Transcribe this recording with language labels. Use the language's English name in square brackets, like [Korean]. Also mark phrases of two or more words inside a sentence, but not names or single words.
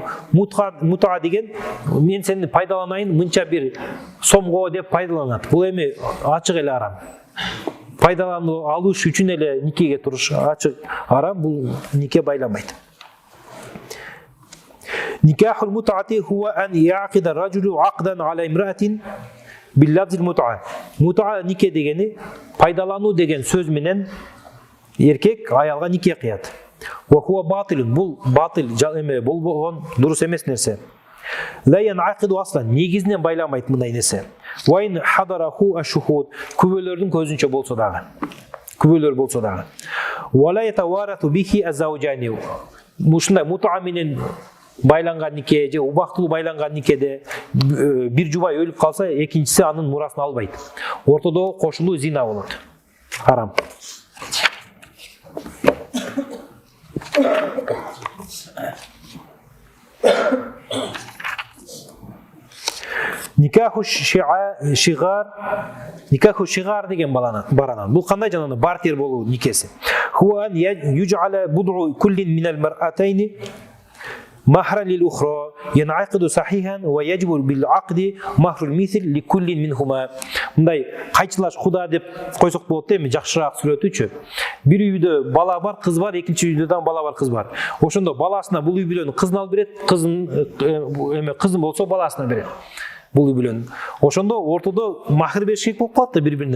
[Kyrgyz] Мутаа деген мен сени пайдаланайын, мынча бир сомго деп пайдаланат. Бул эми ачык эле арам. Пайдалануу алыш үчүн эле никеге туруш ачык арам, бул нике байланбайт. [Arabic] نكاح المتعة هو أن يعقد الرجل عقدا على امرأة بلفظ المتعة. [Kyrgyz] Мутаа нике дегени пайдалануу деген сөз менен эркек аялга нике кыят. [Arabic] وهو باطل, [Kyrgyz] бул батил эме, бул болгон дурус эмес нерсе. [Arabic] لا ينعقد أصلا, [Kyrgyz] негизинен байланбайт мындай нерсе. [Arabic] وإن حضره شهود, [Kyrgyz] күбөлөрдүн көзүнчө болсо дагы. Күбөлөр болсо дагы. [Arabic] ولا يتوارث به الزوجان. [Kyrgyz] Мушундай мутаа менен байланган нике же убактылуу байланган никеде бир жубай өлүп калса, экинчиси анын мурасын албайт. Ортодогу кошулуу зина болот. Харам. [Arabic] نكاح الشغار, نكاح الشغار [Kyrgyz] деген баранан. Бул кандай жанагы бартер болуу никеси. [Arabic] هو أن يجعل بضع كل من المرأتين مهرا للأخرى ينعقد صحيحا ويجب بالعقد مهر المثل لكل منهما. [Kyrgyz] Мындай кайчылаш куда деп койсок болот эми, жакшыраак сүрөтүчү. Бир үйдө бала бар, кыз бар, экинчи үйдө дагы бала бар, кыз бар. Ошондо баласына бул үй бүлөнүн кызын алып берет, кызын болсо баласына берет. Бул үй бүлөнүн. Ошондо ортодо махр бериш керек болуп калат да бири-бирине.